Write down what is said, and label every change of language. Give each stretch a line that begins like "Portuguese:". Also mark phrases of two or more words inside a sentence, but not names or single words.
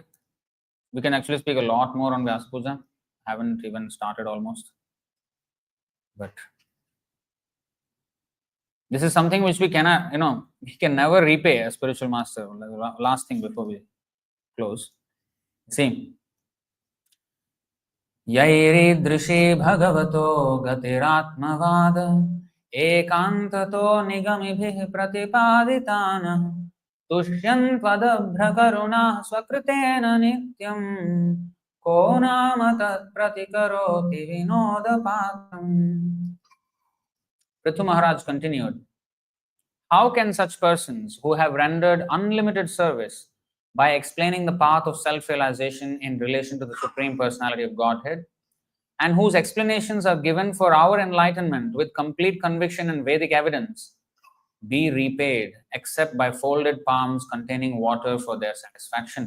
English: We can actually speak a lot more on Vyasapuja. Haven't even started almost. But this is something which we cannot, we can never repay a spiritual master. Last thing before we close. See.
Sanskrit: Yairidrishi bhagavato gatiratmavad ekantato nigamibhih pratipaditana tushyan padabhra karuna swakritena nityam ko nama pratikaroti vinodapatam.
English: Prithu Maharaj continued, how can such persons who have rendered unlimited service by explaining the path of self-realization in relation to the Supreme Personality of Godhead, and whose explanations are given for our enlightenment with complete conviction and Vedic evidence, be repaid except by folded palms containing water for their satisfaction?